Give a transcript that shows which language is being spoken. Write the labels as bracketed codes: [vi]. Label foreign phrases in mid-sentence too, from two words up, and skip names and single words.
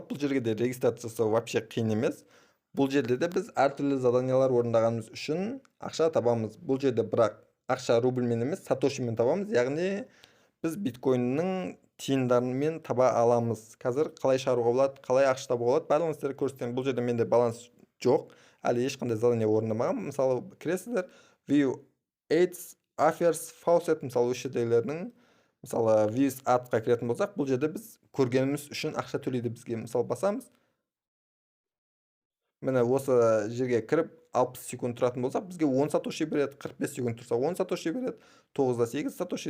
[kk] Бұл жерге де регистрация жасау вообще қиын емес. Бұл жерде де біз әртүрлі заданиялар орындағанымыз үшін ақша табамыз. Бұл жерде бірақ ақша рубльмен емес, сатошимен табамыз. Яғни біз биткоиннің тиындарымен таба аламыз. Қазір қалай шығаруға болады, қалай ақша табуға болады, барлығын сіздерге көрсетемін. Бұл жерде менде баланс жоқ, әлі ешқандай задание орындамағам. Мысалы, кіресіздер, [en] view ads, offers, faucet, [kk] мысалы осы жердегілердің, мысалы [en] views adқа [kk] кіретін болсақ, бұл жерде біз көргеніміз үшін ақша төлейді бізге. Мысалы, басамыз. Міне осы жерге кіріп 60 секунд тұратын болсақ, бізге 10 сатоши береді, 45 секунд тұрса 10 сатоши береді, 9-да 8 сатоши.